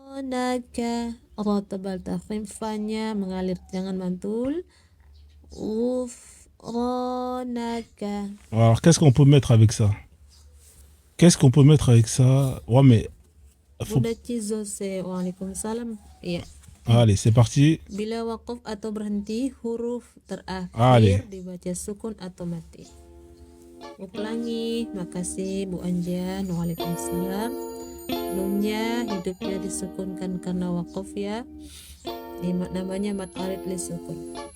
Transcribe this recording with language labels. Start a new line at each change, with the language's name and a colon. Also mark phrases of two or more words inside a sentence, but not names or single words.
French: Alors, qu'est-ce qu'on peut mettre avec ça? Ouais, mais... Faut... Allez, c'est parti.
Indonesian: Bila waqaf atau berhenti, huruf terakhir dibaca sukun atau mati. Ulangi, makasih Bu Anjan. Waalaikumsalam. Nunnya hidupnya disukunkan karena waqaf ya. Namanya
Arabic: مد عارض للسكون.